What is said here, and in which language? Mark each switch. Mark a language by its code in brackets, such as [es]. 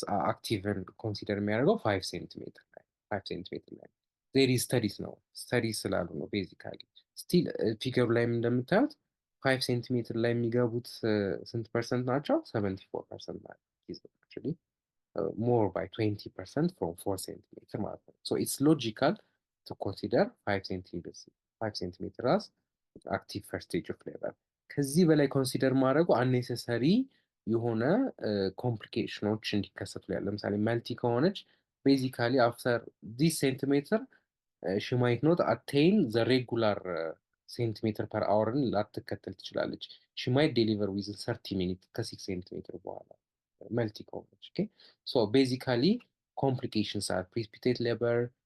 [am] አክቲቭን ኮንሲደር የሚያደርገው 5 ሴንቲሜትር ላይ 5 ሴንቲሜትር ላይ [en] ዜር ኢዝ ስተዲስ [am] ነው ስተዲስ ስላሉ ነው ቤዚካሊ ስቲል ፊገሩ ላይም እንደምታዩት 5 ሴንቲሜትር ላይ የሚገቡት ስንት ፐርሰንት ናቸው? [en] 74% [am] ናቸው። [en] more by 20% from 4 centimeter [am] ማለት ነው። [en] So it's logical to consider 5 centimeter as active first stage of labor. [am] ከዚህ በላይ [en] ኮንሲደር ማድረጉ አኔሰሰሪ የሆነ ኮምፕሊኬሽኖች እንዲከሰቱ ያለ ለምሳሌ መልቲ ከሆነች ቤዚካሊ አፍተር ዲስ ሴንቲሜትር she might not attain the regular ሴንቲሜትር ፐር አወርን [am] ላትከተል ትችላለች። [en] she might deliver within 30 minutes [am] ከ6 ሴንቲሜትር በኋላ መልቲ ከሆነች [en] ኦኬ ሶ ቤዚካሊ ኮምፕሊኬሽንስ አር ፕሪሲፒቴት ሌበር